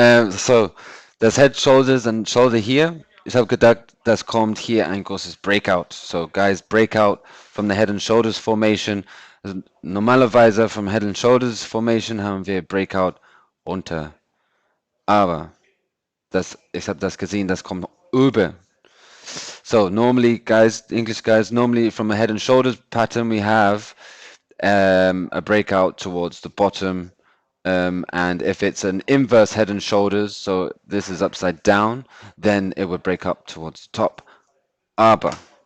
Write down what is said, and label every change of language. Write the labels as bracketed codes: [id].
[de] So, das Head, Shoulders und Shoulder hier. Ich habe gedacht, das kommt hier ein großes Breakout. [en] So, guys, Breakout from the Head and Shoulders Formation. [de] Also, normalerweise vom Head and Shoulders Formation haben wir Breakout runter. Aber ich habe das gesehen, das kommt über. [en] So normally, guys, English guys, normally from a head and shoulders pattern, we have a breakout towards the bottom. And if it's an inverse head and shoulders, so this is upside down, then it would break up towards the top. [de] Aber.